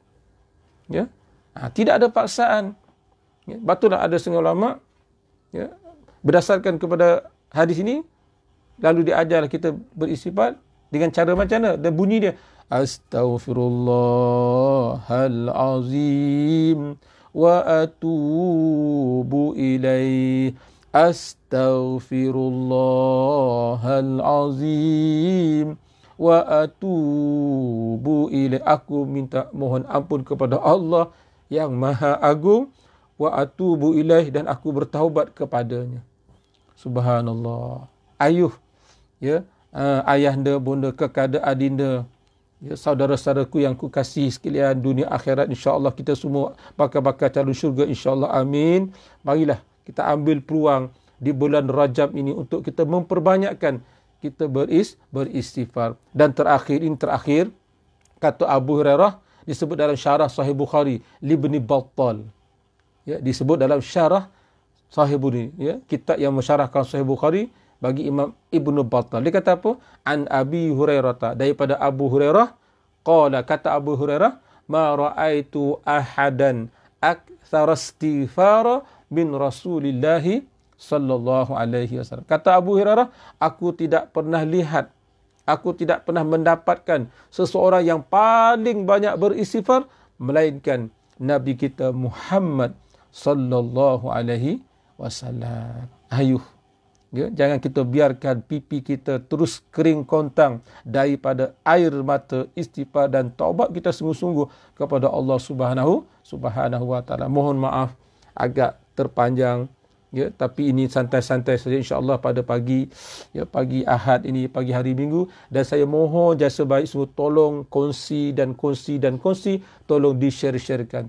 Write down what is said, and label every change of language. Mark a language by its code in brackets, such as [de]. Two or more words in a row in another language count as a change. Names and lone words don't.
[ms] Tidak ada paksaan. Betullah ada setengah ulama berdasarkan kepada hadis ini, lalu diajarlah kita beristighfar dengan cara macam mana, dan bunyi dia [ar] أستغفر الله العظيم وأتوب إليه. أستغفر الله العظيم وأتوب إليه. [ms] Aku minta mohon ampun kepada Allah yang Maha Agung, [ar] وأتوب إليه, [ms] dan aku bertaubat kepadanya. Subhanallah. Ayuh, ayahanda, bonda, kekada, adinda, saudara-saudaraku yang ku kasih sekalian, dunia akhirat, [ar] إن شاء الله [ms] kita semua bakal calon syurga, [ar] إن شاء الله, [ms] amin. Marilah kita ambil peluang di bulan Rajab ini untuk kita memperbanyakkan kita beristighfar. Dan terakhir kata Abu Hurairah, disebut dalam syarah Sahih Bukhari Ibn Battal, disebut dalam syarah Sahih Bukhari, kitab yang mensyarahkan Sahih Bukhari bagi Imam Ibn Battal. Dia kata apa? [ar] عن أبي هريرة, [ms] daripada Abu Hurairah, [ar] قال, [ms] kata Abu Hurairah, [ar] ما رأيت أحدا أكثر استغفارا من رسول الله صلى الله عليه وسلم. [ms] Kata Abu Hurairah, aku tidak pernah mendapatkan seseorang yang paling banyak beristighfar melainkan Nabi kita Muhammad [ar] صلى الله عليه وسلم. [ms] Ayuh, Ya, jangan kita biarkan pipi kita terus kering kontang daripada air mata istighfar dan taubat kita sungguh-sungguh kepada Allah [ar] سبحانه وتعالى. [ms] Mohon maaf agak terpanjang, ya, tapi ini santai-santai saja [ar] إن شاء الله [ms] pada pagi, ya, pagi Ahad ini, pagi hari Minggu, dan saya mohon jasa baik semua tolong kongsi, tolong di-share-sharekan.